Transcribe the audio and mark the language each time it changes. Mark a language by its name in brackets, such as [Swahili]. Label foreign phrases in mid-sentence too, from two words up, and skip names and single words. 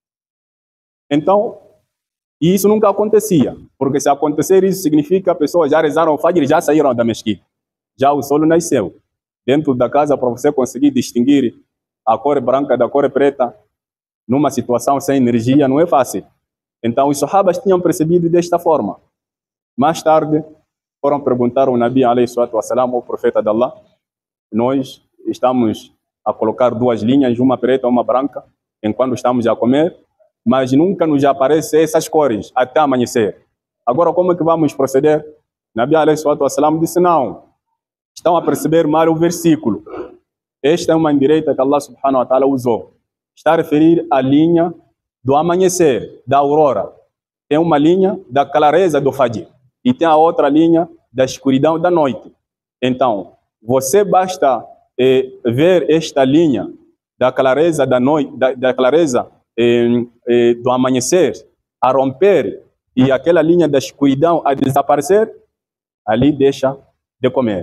[Portuguese] Então, isso nunca acontecia, porque se acontecer isso significa que as pessoas já rezaram o Fajr e já saíram da mesquita. Já o sol nasceu. Dentro da casa, para você conseguir distinguir a cor branca da cor preta, numa situação sem energia, não é fácil. Então, os sahabas tinham percebido desta forma. Mais tarde, foram perguntar ao Nabi, [Arabic] عليه الصلاة والسلام, [Portuguese] ao profeta de Allah, nós estamos a colocar duas linhas, uma preta e uma branca, enquanto estamos a comer, mas nunca nos aparecem essas cores até amanhecer. Agora, como é que vamos proceder? [Arabic] نبي، عليه الصلاة والسلام, [Portuguese] disse, não, estão a perceber mal o versículo. Esta é uma indireita que Allah [Arabic] سبحانه وتعالى [Portuguese] usou. Está a referir à linha do amanhecer, da aurora. Tem uma linha da clareza do Fajr e tem a outra linha da escuridão da noite. Então, você basta ver esta linha da clareza da noite, da clareza do amanhecer a romper e aquela linha da escuridão a desaparecer, ali deixa de comer.